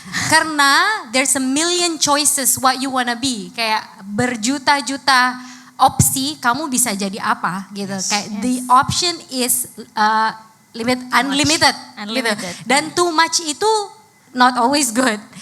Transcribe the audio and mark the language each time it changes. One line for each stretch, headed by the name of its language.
Indonesian: Karena
English: there's a million choices what you wanna be.
Indonesian: Kayak berjuta-juta opsi kamu bisa jadi apa gitu.
English: Kayak the option is unlimited. Gitu.
Indonesian: Dan
English: too much itu not always good.